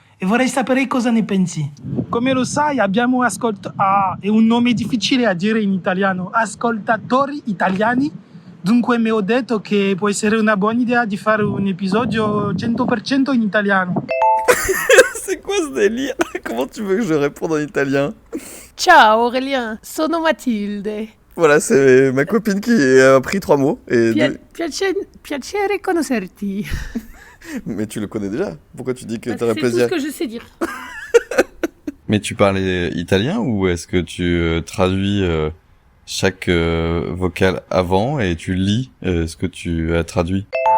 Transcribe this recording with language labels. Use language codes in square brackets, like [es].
[it] E vorrei sapere cosa ne pensi. Come lo sai, abbiamo è un nome difficile a dire in italiano. Ascoltatori italiani. Dunque mi ho detto che può essere una buona idea di fare un episodio 100% in italiano. [fr] C'est quoi ce délire? Comment tu veux que je réponde en italien? [it] Ciao Aurélien, sono Matilde. [fr] Voilà, c'est ma copine qui a appris 3 mots. Et [it] Piacere conoscerti. [fr] Mais tu le connais déjà. Pourquoi tu dis que C'est t'aurais tout plaisir? ce que je sais dire. Mais tu parlais italien ou est-ce que tu traduis chaque vocal avant et tu lis ce que tu as traduit?